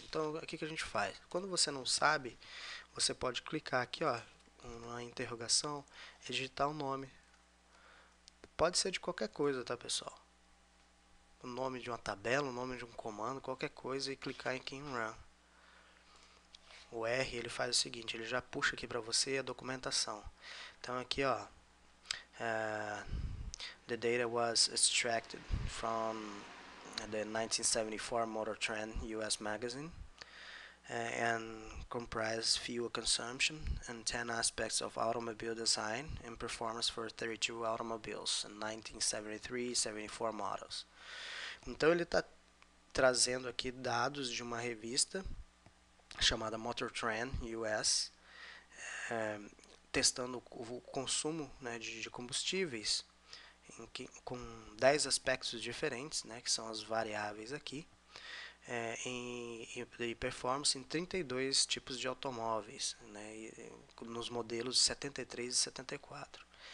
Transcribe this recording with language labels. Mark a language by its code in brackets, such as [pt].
[pt] Então, o que a gente faz? Quando você não sabe, você pode clicar aqui, ó, na interrogação, e digitar o nome. Pode ser de qualquer coisa, tá, pessoal? O nome de uma tabela, o nome de um comando, qualquer coisa, e clicar aqui em Run. O R, ele faz o seguinte, ele já puxa aqui para você a documentação. Então, aqui, ó, [en] the data was extracted from the 1974 Motor Trend US magazine and comprised fuel consumption and 10 aspects of automobile design and performance for 32 automobiles in 1973-74 models. [pt] Então ele está trazendo aqui dados de uma revista chamada Motor Trend US, testando o consumo, né, de combustíveis com 10 aspectos diferentes, né, que são as variáveis aqui, e performance em 32 tipos de automóveis, né, nos modelos de 73 e 74.